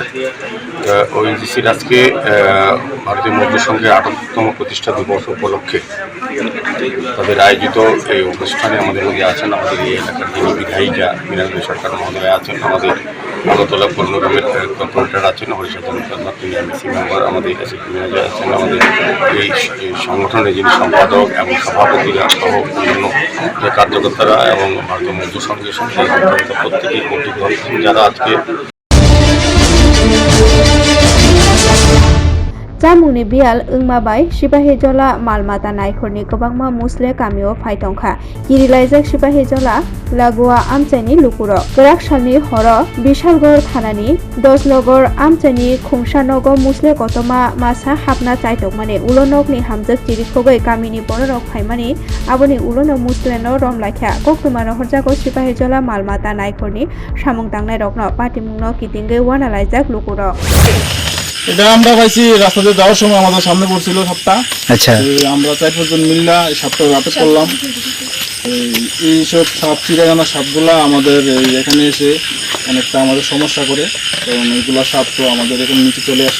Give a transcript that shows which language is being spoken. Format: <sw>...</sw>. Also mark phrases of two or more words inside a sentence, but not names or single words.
<bn>ওএনজিসির আজকে ভারতীয় মজদুর সংঘের 68তম প্রতিষ্ঠা দিবস উপলক্ষে তাদের আয়োজিত এই অনুষ্ঠানে আমাদের মধ্যে আছেন আমাদের এই এলাকার যিনি বিধায়িকা মীনা রানী সরকার মহোদয় আছেন, আমাদের আগরতলা পৌরনিগমের কর্পোরেটর আছেন হরিচন্দ্র তিনি এমএসি মেম্বার, আমাদের এসিপি ম্যানেজার আছেন, আমাদের এই সংগঠনের যিনি সম্পাদক এবং সভাপতিরা সহ অন্যান্য যে কার্যকর্তারা এবং ভারতীয় মজদুর সংঘের সঙ্গে প্রত্যেকেই কর্তৃক যারা আজকে</bn> <trp>Jamungni bial ungmabai sipahijola malmata naikhorni gobangma musle kamio phaitongkha kirilaijak sipahijola lagua amchaini lukuro grak salni horo bishalgor thanani dosnogor amchaini khungsanogo musle kotoma masa hapna chaitokmani ulonokni hamjak chirikhogai kamini bororok phaimani aboni ulono musleno romlaikha koktumano horjago sipahijola malmata naikhorni samung tangnai rokno patimungno kitinge wanalaijak lukuro</trp> <bn>এটা আমরা পাইছি রাস্তাতে যাওয়ার সময় আমাদের সামনে পড়ছিল সাপটা। আচ্ছা, আমরা 4-5 জন মিল্লা সাপটা আটক করলাম। এইসব সাপ চিড়াগানা সাপগুলা আমাদের এখানে এসে অনেকটা আমাদের সমস্যা করে, কারণ এইগুলা সাপ তো আমাদের এখানে নিচে চলে আসে।</bn>